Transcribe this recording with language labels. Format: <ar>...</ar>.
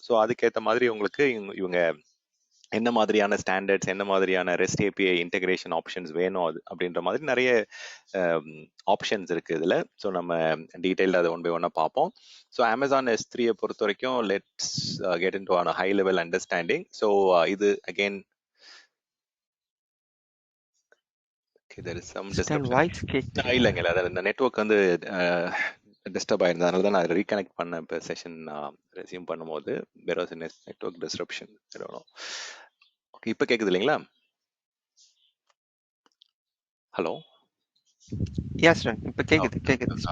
<ta>So அதுக்கேற்ற மாதிரி உங்களுக்கு இவங்க என்ன மாதிரியான ஸ்டாண்டர்ட்ஸ், என்ன மாதிரியான ரெஸ்ட் API இன்டெகிரேஷன் ஆப்ஷன்ஸ் வேணும் அது அப்படின்ற மாதிரி நிறைய ஆப்ஷன்ஸ் இருக்கு இதில். ஸோ நம்ம டீட்டெயில்டு அதை ஒன் பை ஒன்னாக பார்ப்போம். ஸோ அமேசான் S3 பொறுத்த வரைக்கும்</ta> <en>Let's get into an high level understanding. So இது again there is some disruption.</en> <ta>இல்லைங்க, அதாவது இந்த நெட்வொர்க் வந்து டிஸ்டர்ப் ஆயிருந்ததுனால தான் நான் ரீகனெக்ட் பண்ணேன். இப்போ செஷன் ரெஸ்யூம் பண்ணும்போது வேற ஒரு நெட்வொர்க் டிஸ்ரப்ஷன். ஓகே, இப்போ கேட்குது இல்லைங்களா?</ta> <en>hello,</en> <ta>எஸ் சார், இப்போ கேட்குது.</ta>